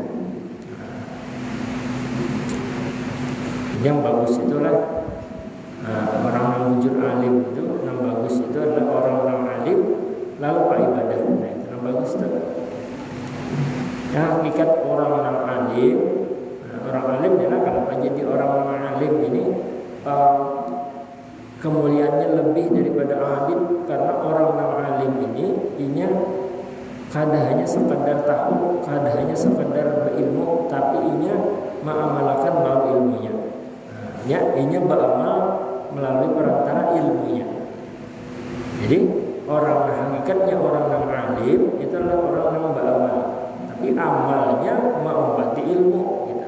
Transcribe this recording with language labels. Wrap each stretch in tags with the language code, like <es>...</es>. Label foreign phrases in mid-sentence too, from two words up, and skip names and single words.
<id>Yang bagus itulah orang yang wujud alim itu, yang bagus itu adalah orang yang alim lalu pak ibadah. Nah itu yang bagus itu. Yang hakikat orang yang alim, orang alim adalah kenapa jadi orang yang alim ini kemuliaannya lebih daripada abid, karena orang yang alim ini</id> <bjn>inya kada</bjn> <id>hanya sekadar tahu, kada hanya sekadar berilmu, tapi inya mengamalkan melalui ilmunya. Inya beramal melalui perantara ilmunya. Jadi orang hakikatnya orang yang alim itu adalah orang yang beramal, tapi amalnya mengumpati ilmu gitu.</id>